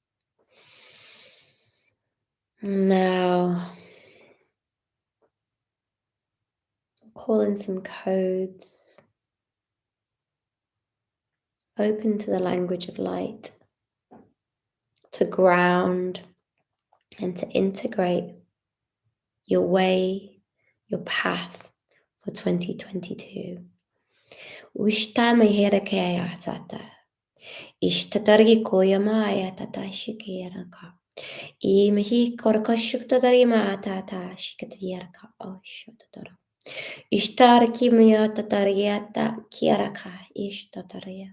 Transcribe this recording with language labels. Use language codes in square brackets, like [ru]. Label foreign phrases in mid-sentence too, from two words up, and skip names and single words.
[en] Now, call in some codes. Open to the language of light, to ground and to integrate your way, your path for 2022. Ushtama herakaya tata. Ishtatargi koyamaya tata shikiraka. Imhi korkoshuktatari tata shikatiyaraka oshotatara. Ishtarki miyatatariyata kiaraka ishtatariya.